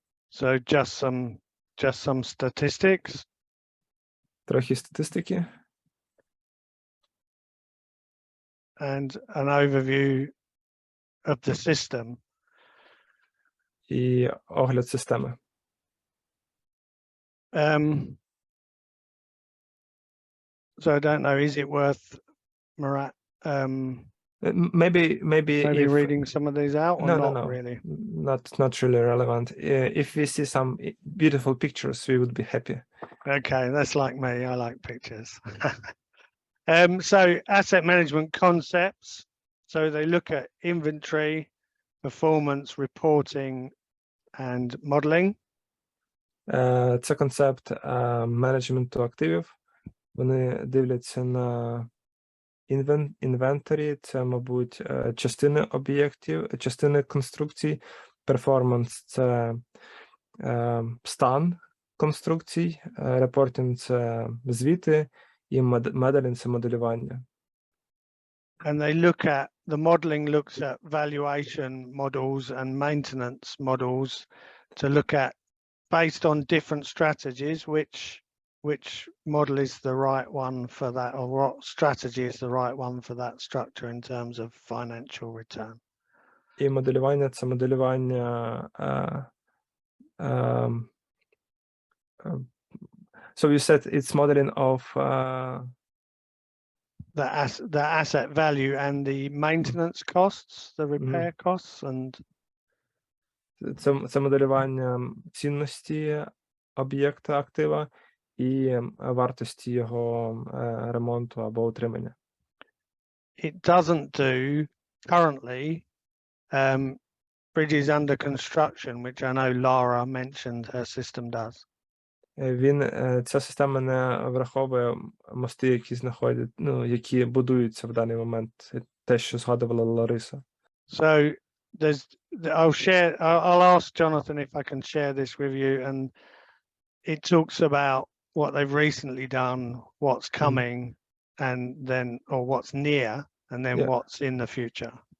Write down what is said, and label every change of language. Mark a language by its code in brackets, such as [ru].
[en] So just some statistics. [uk] Трохи статистики. [en] And an overview of the system. [uk] І огляд системи. [en] So I don't know, is it worth, Murat, maybe reading some of these out, or not really? Not really relevant. If we see some beautiful pictures, we would be happy. Okay, that's like me. I like pictures. So asset management concepts. So they look at inventory, performance, reporting, and modeling. [uk] Це концепт менеджменту активів. Вони дивляться на інвентарі, це, мабуть, частини об'єктів, частини конструкцій, Performance – це стан конструкцій, reporting – це звіти, і modeling – це моделювання. [en] And they look at, the modeling looks at valuation models and maintenance models to look at, based on different strategies, which model is the right one for that, or what strategy is the right one for that structure in terms of financial return. [uk] І моделювання – це моделювання. [en] So you said it's modeling of The asset value and the maintenance costs, the repair costs, and [uk] це моделювання цінності об'єкта актива і вартості його ремонту або утримання. [en] it doesn't do currently bridges under construction, which I know Lara mentioned her system does. [uk] Ця система не враховує мости, які знаходять, які будуються в даний момент, те, що згадувала Лариса. [en] So I'll ask Jonathan if I can share this with you, and it talks about what they've recently done, what's coming, and then, or what's near, and then what's in the future.